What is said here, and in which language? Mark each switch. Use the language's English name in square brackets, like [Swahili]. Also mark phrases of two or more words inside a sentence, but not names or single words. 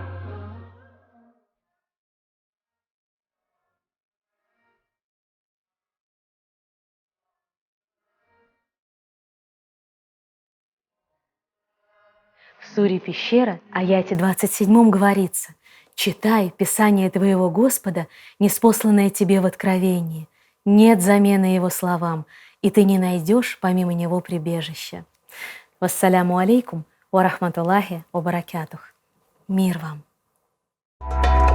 [Russian] В суре «Пещера», аяте 27 говорится: «Читай Писание твоего Господа, ниспосланное тебе в откровении. Нет замены его словам, и ты не найдешь помимо него прибежища». [Arabic] والسلام عليكم ورحمة الله وبركاته. [Russian] Мир вам!